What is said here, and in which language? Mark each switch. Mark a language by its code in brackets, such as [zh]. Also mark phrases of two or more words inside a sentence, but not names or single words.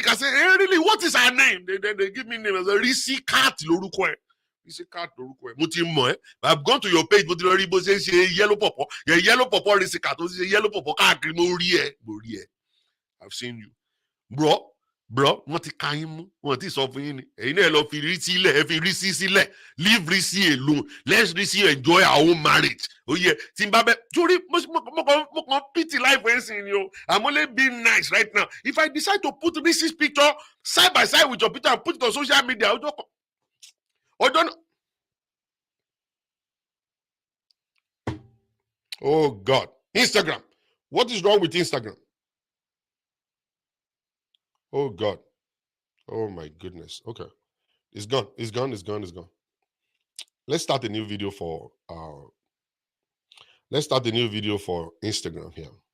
[en] I say, hey, really, what is her name? They give me name as a Risi cat Lorukwe. Risi cat Lorukwe. I've gone to your page, but you say yellow papa. Yellow papa Risi cat. Yellow papa. I've seen you. Bro, bro, [yo] wọ́n ti ka yín mú, wọ́n ti sọ fún yín ni. Ẹ̀yin náà lọ fi rí sílẹ̀, ẹ fi rí sí sílẹ̀. [en] Leave Risi alone. Let's Risi enjoy our own marriage. Oh yeah, [yo] tí n bá bẹ, torí mo kàn [en] pity life [yo] ẹ̀ ń sìn ni o. [en] I'm only being nice right now. If I decide to put Risi's picture side by side with your picture and put it on social media, [yo] ọjọ́ náà. [en] Oh God, Instagram. What is wrong with Instagram? Oh God. Oh my goodness. Okay. It's gone. It's gone. It's gone. It's gone. Let's start a new video for Instagram here.